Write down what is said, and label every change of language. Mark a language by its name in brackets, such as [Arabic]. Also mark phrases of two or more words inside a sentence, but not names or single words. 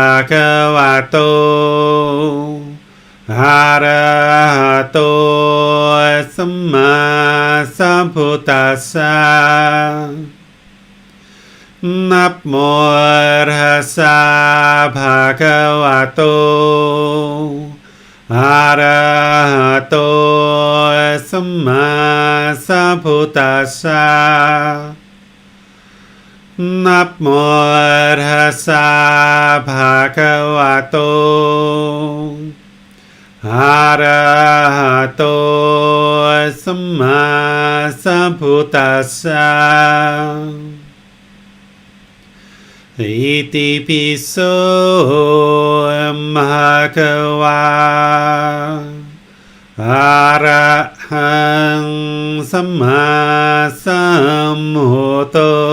[Pali] Bhagavato Arahato Samma Sambuddhassa Namo Tassa Bhagavato Arahato สัมมาสัมพุทธัสสะ นะโมตัสสะภะคะวะโต อะระหะโตสัมมาสัมพุทธัสสะอิติปิโสภะคะวะอะระหังสัมมาสัมพุทโธ